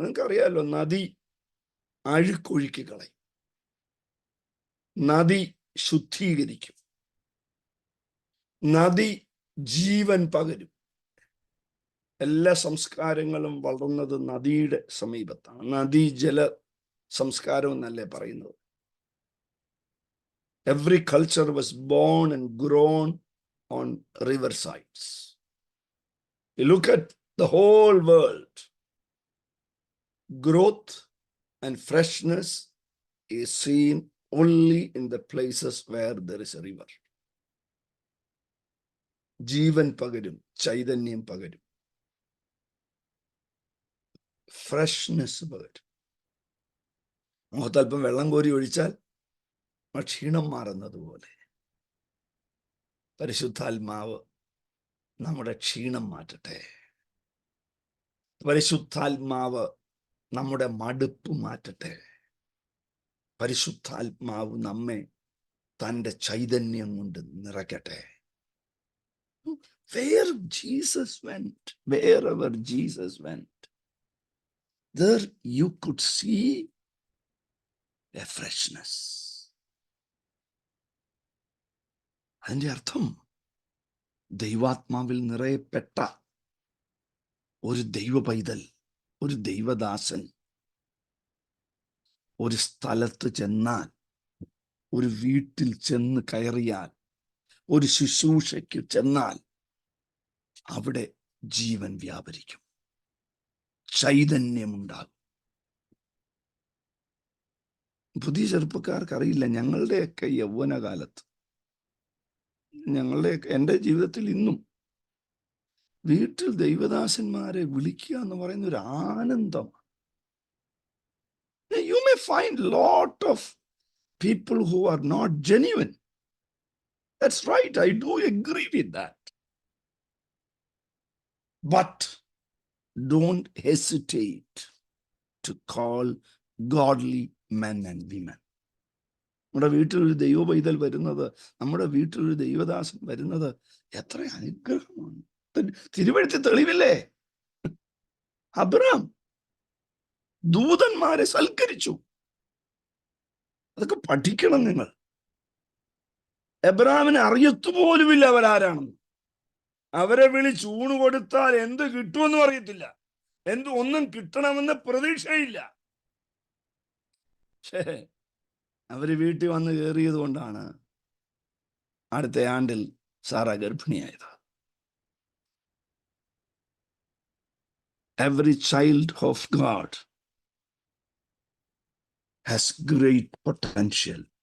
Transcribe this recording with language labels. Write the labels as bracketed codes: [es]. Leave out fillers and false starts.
[ml] നിങ്ങൾക്കറിയാലോ, നദി അഴുക്കൊഴുക്കി കളയും, നദി ശുദ്ധീകരിക്കും, നദി ജീവൻ പകരും. എല്ലാ സംസ്കാരങ്ങളും വളർന്നത് നദിയുടെ സമീപത്താണ്. നദീ ജല സംസ്കാരം എന്നല്ലേ പറയുന്നത്. [en] Every culture was born and grown on riversides. You look at the whole world, growth and freshness is seen only in the places where there is a river. [ml] ജീവൻ പകരും, ചൈതന്യം പകരും, ഫ്രഷ്നെസ് പകരും. മുഖത്തല്പം വെള്ളം കോരി ഒഴിച്ചാൽ ക്ഷീണം മാറുന്നത് പോലെ പരിശുദ്ധാത്മാവ് നമ്മുടെ ക്ഷീണം മാറ്റട്ടെ. പരിശുദ്ധാത്മാവ് നമ്മുടെ മടുപ്പ് മാറ്റട്ടെ. പരിശുദ്ധാത്മാവ് നമ്മെ തൻ്റെ ചൈതന്യം കൊണ്ട് നിറയ്ക്കട്ടെ. [en] Where Jesus went, wherever Jesus went, there you could see a freshness. [ml] അതിൻ്റെ അർത്ഥം ദൈവാത്മാവിൽ നിറയപ്പെട്ട ഒരു ദൈവ പൈതൽ, ഒരു ദൈവദാസൻ ഒരു സ്ഥലത്ത് ചെന്നാൽ, ഒരു വീട്ടിൽ ചെന്ന് കയറിയാൽ, ഒരു ശുശ്രൂഷയ്ക്ക് ചെന്നാൽ അവിടെ ജീവൻ വ്യാപരിക്കും, ചൈതന്യമുണ്ടാകും. പുതിയ ചെറുപ്പക്കാർക്കറിയില്ല, ഞങ്ങളുടെയൊക്കെ യൗവനകാലത്ത്, എൻ്റെ ജീവിതത്തിൽ ഇന്നും വീട്ടിൽ ദൈവദാസന്മാരെ വിളിക്കുക എന്ന് പറയുന്ന ഒരു ആനന്ദം. [en] You may find lot of people who are not genuine. That's right, I do agree with that. But don't hesitate to call godly men and women. [ml] നമ്മുടെ വീട്ടിലൊരു ദൈവ പൈതൽ വരുന്നത്, നമ്മുടെ വീട്ടിലൊരു ദൈവദാസൻ വരുന്നത് എത്ര അനുഗ്രഹമാണ്. തിരുവെഴുത്തിൽ തെളിവില്ലേ? അബ്രഹാം ദൂതന്മാരെ സൽക്കരിച്ചു. അതൊക്കെ പഠിക്കണം നിങ്ങൾ. എബ്രഹാമിനെ അറിയത്തുപോലുമില്ല അവരാരാണെന്ന്. അവരെ വിളിച്ച് ഊണ് കൊടുത്താൽ എന്ത് കിട്ടുമെന്നും അറിയത്തില്ല, ഒന്നും കിട്ടണമെന്ന് പ്രതീക്ഷയില്ല. അവര് വീട്ടിൽ വന്ന് കയറിയത് കൊണ്ടാണ് അടുത്ത ആണ്ടിൽ Sara ഗർഭിണിയായത്. [en] Every child of God has great potential.